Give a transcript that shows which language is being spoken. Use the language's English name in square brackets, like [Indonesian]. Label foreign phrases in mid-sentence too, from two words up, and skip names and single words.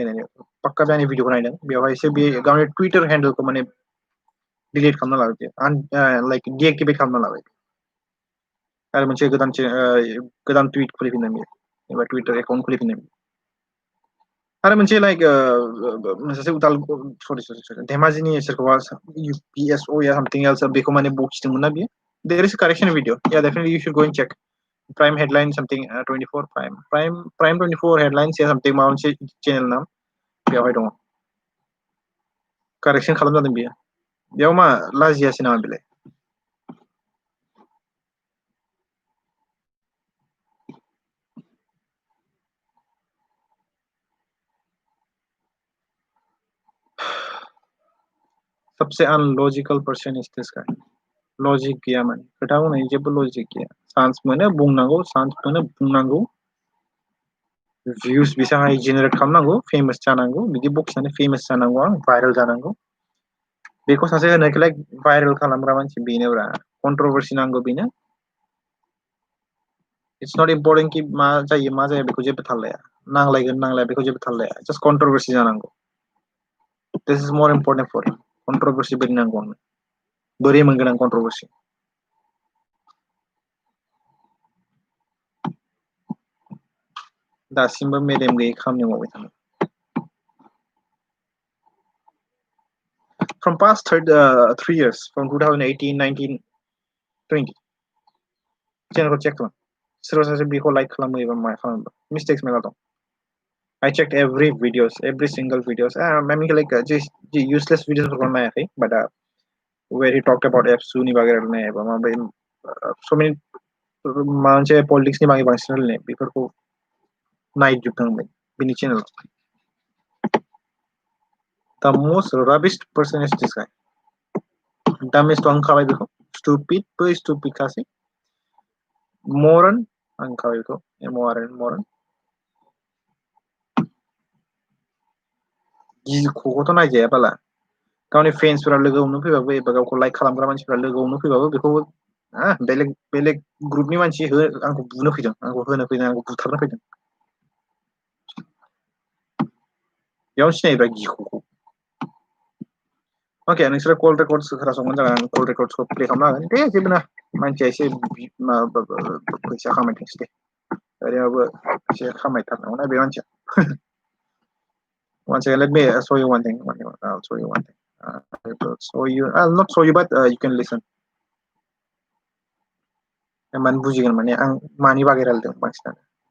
[Bodo] पाक्का आंनि भिडिअखौ नायदों बेवहायसो बे गावनि [English] Twitter handle [Bodo] माने डिलिट खालामना लाबाय [English] like deactivate [Bodo] खालामना लाबाय आरो मोनसे गोदान टुइट खुलिफिनदों बेयो एबा [English] Twitter account [Bodo] खुलिफिनदों आरो मोनसे लाइक सासे सरि धेमाजिनि सोरखौबा UPSO या [English] something else [Bodo] बेखौ माने बखिदोंमोन ना बियो [English] there is a correction video yeah definitely you should go and check prime headline something 24 prime 24 headlines या something [Bodo] माबा मोनसे [English] channel name [Bodo] बेवहाय दङ कारेक्शन खालामजादों बियो बेयाव मा लाजियासै नामा बेलाय सबसे [English] unlogical person is this guy [Bodo] लजिक गैया माने खोथा बुंनायनि जेबो लजिक गैया चान्स मोनो बुंनांगौ चान्स मोनो बुंनांगौ भिउज बेसांहाय जेनेरेट खालामनांगौ फेमास जानांगौ बिदि बखिनानै फेमास जानांगौ आं भाइरेल जानांगौ बेखौ सासे होनायखौलाय भाइरेल खालामग्रा मानसि बेनोब्रा कन्ट्रोवर्सी नांगौ बेनो [English] it's not important [Bodo] कि मा जायो मा जाया बेखौ जेबो थाल लाया नांलायगोन नांलाया बेखौ जेबो थाल लाया [English] just controversy [Bodo] जानांगौ [English] this is more important for controversy [Bodo] बायदि नांगौ आंनो बोरै मोनगोन आं कन्ट्रोवर्सी दासिमबो मेलेम गैयै खामानि मावबाय थानाय [English] from past 3 years from 2018 19 20 [Bodo] चेनेलखौ चेक खालाम सोरबा सासे बेखौ लाइक खालामो एबा मा खालामो मिस्टेक्स मेला दं [English] I checked every videos every single videos I mean like just useless videos [Bodo] फोरखौ नायाखै [English] but where he talked about [Bodo] एप्सुनि बागै रायलायनाय एबा माबा [English] so many [Bodo] मोनसे पलिटिक्सनि बागै बांसिन रायलायनाय बेफोरखौ नायजोबनांबाय बिनि चेनेल [English] the most rubbish person is this guy dumbest [Bodo] आं खाबाय बेखौ stupid बो stupid खासै moron आं खाबाय बेखौ moron गिखौथ' नायजाया बाला गावनि फेन्सफोरा लोगो हमनो फैबाबो एबा गावखौ लाइक खालामग्रा मानसिफोरा लोगो हमनो फैबाबो बेखौ बेलेग बेलेग ग्रुपनि मानसि आंखौ बुनो फैदों आंखौ होनो फैदों आंखौ बुथारनो फैदों बेयाव सिनायोब्रा गिखौखौ ओके नोंसोर [English] call records [Bodo] खोनासंबानो जागोन आं [English] call records [Bodo] प्ले खालामना होगोन दे जेबो नङा मानसिया एसे फैसा खामायथोंसै दे ओरैबाबो एसे खामायथारनांगौ ना बे मानसिया [English] One second, let me show you one thing. I'll show you one thing. I will show you. I'll not show you, but you can listen. [Bodo] Man बुजिगोन माने आं मानि बागै रायलायदों बांसिनानो